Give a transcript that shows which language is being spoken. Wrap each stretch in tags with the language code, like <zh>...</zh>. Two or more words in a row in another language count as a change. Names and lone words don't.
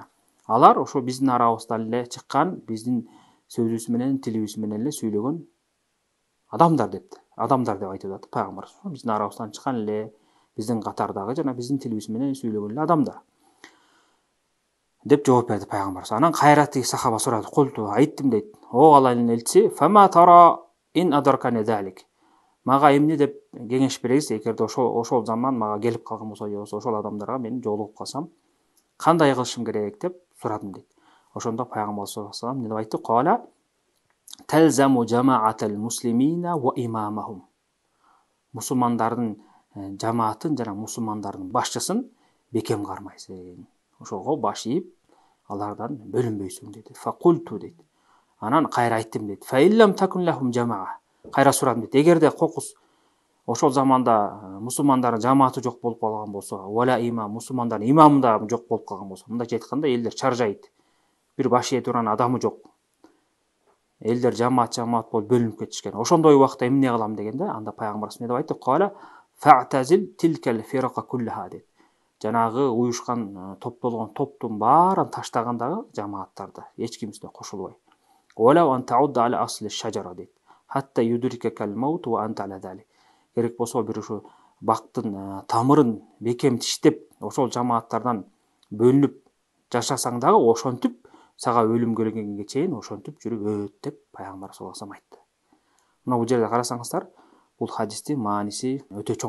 <ky>Алар ошо биздин арабыздан эле чыккан, биздин сөзүбүз менен, тилибиз менен эле сүйлөгөн адамдар депти. адамдар деп айтып жатты пайгамбар. Биздин арабыздан чыккан эле, биздин катардагы жана биздин тилибиз менен сүйлөгөн эле адамдар деп жооп берди пайгамбар. Анан кайра тиги сахаба сурады. Култу, айттым дейт. О Алланын элчиси,</ky> <ar>فما ترى إن أدركني ذلك.</ar> <ky>Мага эмне деп кеңеш бересиз, эгерде ошол заман мага келип калган болсо, же болбосо ошол адамдарга мен жолугуп калсам, кандай кылышым керек деп сурадым дейт. Ошондо пайгамбар</ky> <ar>صلى الله عليه وسلم</ar> <ky>эмне деп айтты?</ky> <ar>قال تلزم جماعة المسلمين وإمامهم.</ar> <ky>Мусулмандардын жамаатын жана мусулмандардын башчысын бекем кармайсың. Ошого баш ийип, алардан бөлүнбөйсүң дейт. Факульту дейт. Анан кайра айттым дейт.</ky> <ar>فإن لم تكن لهم جماعة.</ar> <ky>Кайра сурадым дейт. Эгерде кокус ошол заманда мусулмандардын жамааты жок болуп калган болсо,</ky> <ar>ولا إمام,</ar> <ky>мусулмандардын имамы да жок болуп калган болсо, мындайча айтканда элдер чаржайт. Бир баш ээ турган адамы жок. Элдер жамаат болуп бөлүнүп кетишкен. Ошондой убакта эмне кылам дегенде, анда пайгамбарыбыз эмне деп айтты?</ky> <ar>قال فاعتزل تلك الفرق كلها</ar> <ky>дейт. Жанагы уюшкан топтолгон топтун баарын таштагандагы жамааттарды эч ким үстүнө кошулбай.</ky> <ar>ولو أن تعض على أصل شجرة дейт. حتى يدركك الموت وأنت على ذلك.</ar> <ky>Керек болсо бир ушу бактын тамырын бекем тиштеп, ошол жамааттардан бөлүнүп жашасаң дагы ошентип сага өлүм келгенге чейин ошентип жүрүп өт деп пайгамбар</ky> <ar>صلى الله عليه وسلم</ar> <ky>айтты. Мына бул жерде карасаңыздар, бул хадистин мааниси өтө чоң.</ky>